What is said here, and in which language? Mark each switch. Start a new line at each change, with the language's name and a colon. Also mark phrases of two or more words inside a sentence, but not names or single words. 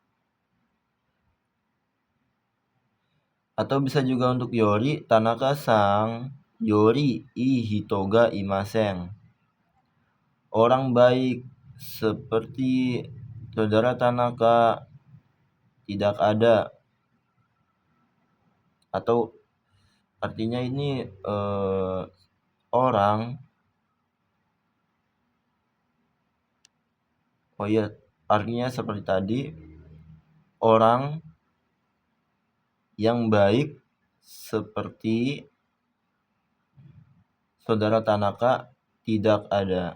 Indonesian: Atau bisa juga untuk
Japanese: より、Tanaka さん より い ひと が いません.
Indonesian: Orang baik seperti saudara Tanaka tidak ada. Atau artinya ini orang artinya seperti tadi, orang yang baik seperti saudara Tanaka tidak ada.